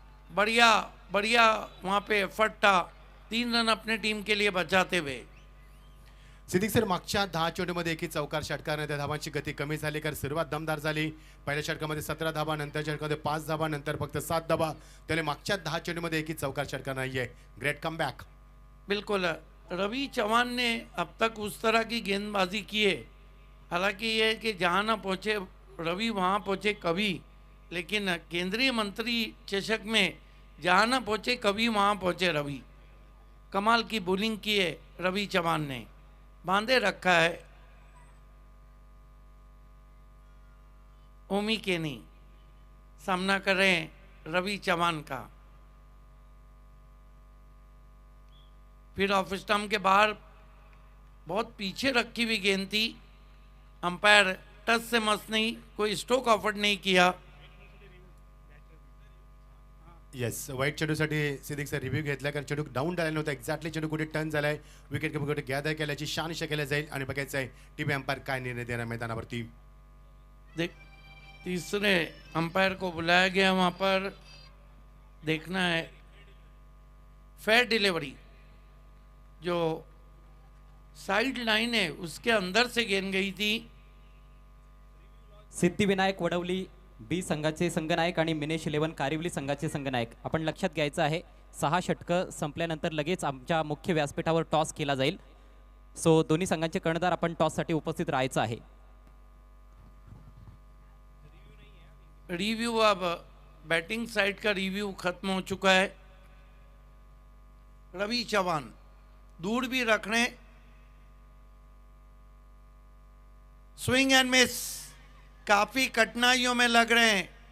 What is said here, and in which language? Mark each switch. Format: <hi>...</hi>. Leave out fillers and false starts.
<hi>बढ़िया बढ़िया वहां पे एफर्ट था. 3 रन अपने टीम के लिए बचाते हुए.</hi> <mr>सिद्दीक सर, मागच्या 10 चेंडूमध्ये एकी चौकार षटकानंतर धावांची गती कमी झाली, कारण सुरुवात दमदार झाली. पहिल्या षटकामध्ये 17 धाबा, नंतर षटकामध्ये 5 धाबा, नंतर फक्त 7 धाबा. त्याने मागच्या 10 चेंडूमध्ये एकी चौकार षटकार नाहीये.</mr> <en>Great comeback.</en> <hi>बिल्कुल. रवि चौहान ने अब तक उस तरह की गेंदबाजी की है. हालांकि ये है कि जहाँ ना पहुँचे रवि वहाँ पहुँचे कभी, लेकिन केंद्रीय मंत्री चषक में जहाँ ना पहुँचे कभी वहाँ पहुँचे रवि. कमाल की बॉलिंग की है रवि चौहान ने. बांधे रखा है. ओमी केनी सामना कर रहे हैं रवि चौहान का. फिर ऑफ स्टंप के बाहर बहुत पीछे रखी हुई गेंद थी. अंपायर टच से मस नहीं, कोई स्ट्रोक ऑफर नहीं किया.</hi> <mr>येस वाईट चेंडूसाठी सिद्दीक सर रिव्ह्यू घेतला कारण चेंडू डाऊन झाला नव्हता एक्झॅक्टली चेंडू कुठे टर्न झालाय विकेट कुठे गॅदर केल्याची शानशा केल्या जाईल आणि बघायचं आहे टीम अंपायर काय निर्णय देणार मैदानावरती.</mr> <hi>देख तीसरे अंपायर को बुलाया गया वहाँ पर देखना है फेयर डिलीवरी जो साइड लाइन है उसके अंदर से गेंद गई थी.</hi> <mr>सिद्धिविनायक वडवली बी संघाचे संघनायक आणि मिनेश 11 कारिवली संघाचे संघनायक. आपण लक्षात घ्यायचं आहे 6 षटकं संपल्यानंतर लगेच आमच्या मुख्य व्यासपीठावर टॉस केला जाईल. सो दोन्ही संघांचे कर्णधार आपण टॉससाठी उपस्थित राहायचं आहे.</mr> <hi>रिव्यू अब बैटिंग साइड का रिव्यू खत्म हो चुका है. रवि चौहान दूर भी रखने स्विंग एंड मिस काफी कठिनाइयों में लग रहे हैं.</hi>